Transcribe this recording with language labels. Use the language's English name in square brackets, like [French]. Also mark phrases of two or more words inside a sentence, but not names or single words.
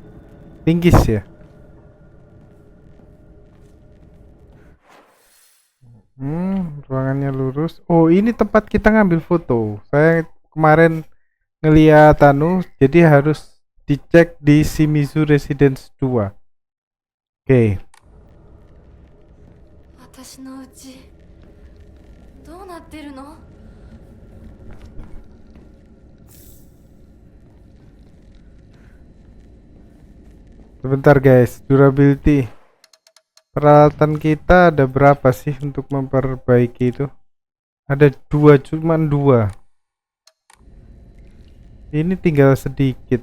[Indonesian] Linggis ya. Ruangannya lurus. Oh, ini tempat kita ngambil foto. Saya kemarin ngeliat jadi harus dicek di Shimizu Residence 2. Oke. [Japanese] 私の家どうなってるの? [Indonesian] Sebentar guys, durability. Peralatan kita ada berapa sih untuk memperbaiki itu? Ada dua, cuman dua. Ini tinggal sedikit.